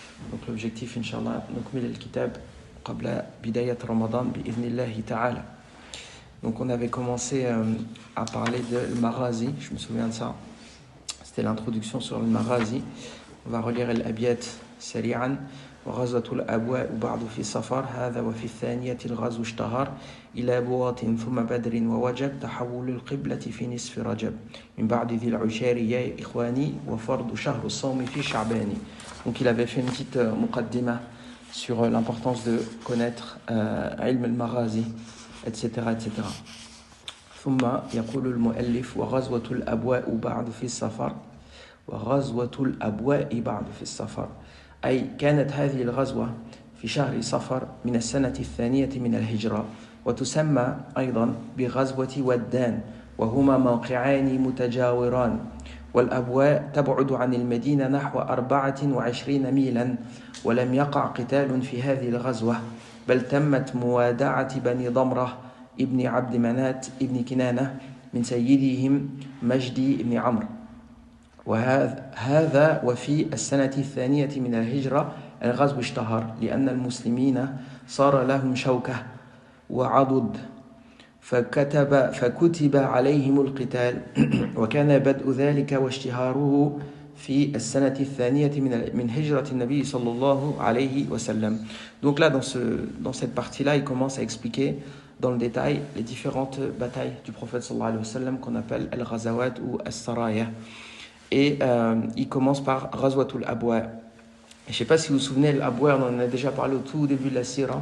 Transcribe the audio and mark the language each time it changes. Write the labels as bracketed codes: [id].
[ar] Donc l'objectif, Inch'Allah, نكمل الكتاب قبل بداية رمضان بإذن الله تعالى. [fr] Donc on avait commencé à parler de Maghazi, je me souviens de ça. C'était l'introduction sur le Maghazi. On va relire l'abiyat سريعا. [ar] وغزوة الأبواء بعد في السفر هذا وفي الثانية الغزو اشتهر إلى بواط ثم بدر ووجب تحول القبلة في نصف رجب من بعد ذي العشار يا إخواني وفرض شهر الصوم في شعبان. [fr] Donc il avait fait une petite muqaddima sur l'importance de connaître ilm al-maghazi, etc. etc. [ar] ثم يقول المؤلف وغزوة الأبواء بعد في السفر وغزوة الأبواء بعد في السفر أي كانت هذه الغزوة في شهر صفر من السنة الثانية من الهجرة وتسمى أيضا بغزوة ودان وهما موقعان متجاوران والأبواء تبعد عن المدينة نحو 24 ميلا ولم يقع قتال في هذه الغزوة بل تمت موادعة بني ضمرة ابن عبد منات ابن كنانة من سيدهم مجدي بن عمرو وهذا وفي السنة الثانية من الهجرة الغزو اشتهر لأن المسلمين صار لهم شوكة وعضد فكتب عليهم القتال وكان بدء ذلك واشتهاره في السنة الثانية من هجرة النبي صلى الله عليه وسلم. [fr] Donc là, dans cette partie-là, il commence à expliquer dans le détail les différentes batailles du prophète sallallahu alayhi wa sallam qu'on appelle al-Ghazawat ou al-Saraya. Et il commence par Ghazwatul Abwa. Je ne sais pas si vous vous souvenez, l'Abwa, on en a déjà parlé au tout début de la Sira.